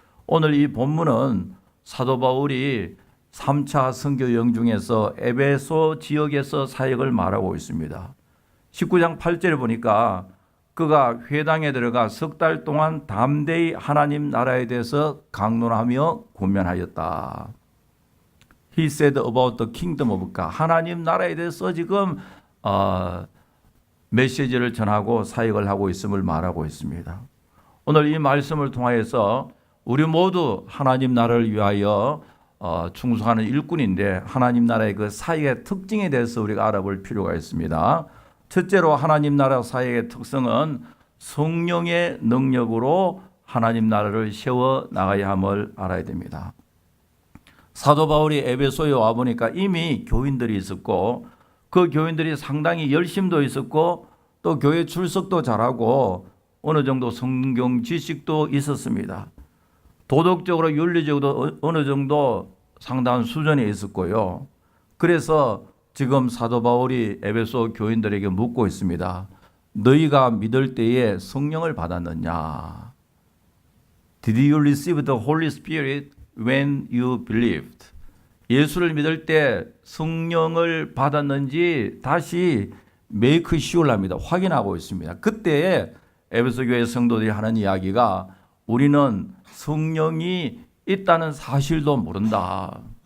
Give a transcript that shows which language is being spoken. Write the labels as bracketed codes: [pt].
[ko] 오늘 이 본문은 사도 바울이 3차 선교 여행 중에서 에베소 지역에서 사역을 말하고 있습니다. 19장 8절에 보니까 그가 회당에 들어가 석 달 동안 담대히 하나님 나라에 대해서 강론하며 권면하였다. [en] He said about the kingdom of God. [ko] 하나님 나라에 대해서 지금 메시지를 전하고 사역을 하고 있음을 말하고 있습니다. 오늘 이 말씀을 통하여서 우리 모두 하나님 나라를 위하여 충성하는 일꾼인데 하나님 나라의 그 사역의 특징에 대해서 우리가 알아볼 필요가 있습니다. 첫째로 하나님 나라 사역의 특성은 성령의 능력으로 하나님 나라를 세워 나가야 함을 알아야 됩니다. 사도 바울이 에베소에 와보니까 이미 교인들이 있었고 그 교인들이 상당히 열심도 있었고 또 교회 출석도 잘하고 어느 정도 성경 지식도 있었습니다. 도덕적으로 윤리적으로 어느 정도 상당한 수준에 있었고요. 그래서 지금 사도 바울이 에베소 교인들에게 묻고 있습니다. 너희가 믿을 때에 성령을 받았느냐? [en] Did you receive the Holy Spirit when you believed? [ko] 예수를 믿을 때 성령을 받았는지 다시 [en] make sure [ko] 합니다. 확인하고 있습니다. 그때 에베소 교회 성도들이 하는 이야기가 우리는 성령이 있다는 사실도 모른다.